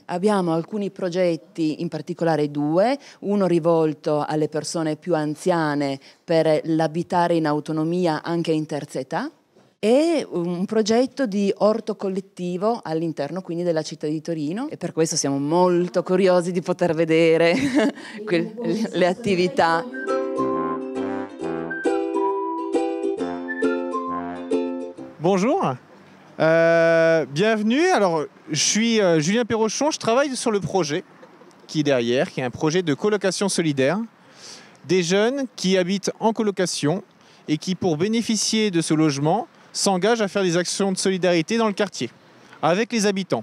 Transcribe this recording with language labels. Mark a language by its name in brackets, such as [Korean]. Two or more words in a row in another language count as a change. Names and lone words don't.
[Italian] Abbiamo alcuni progetti, in particolare due, uno rivolto alle persone più anziane per l'abitare in autonomia anche in terza età, e un progetto di orto collettivo all'interno quindi della città di Torino, e per questo siamo molto curiosi di poter vedere le attività. [French] Bonjour, bienvenue. Alors, je suis Julien Perrochon, je travaille sur le projet qui est derrière, qui est un projet de colocation solidaire. Des jeunes qui habitent en colocation et qui, pour bénéficier de ce logement, s'engagent à faire des actions de solidarité dans le quartier, avec les habitants.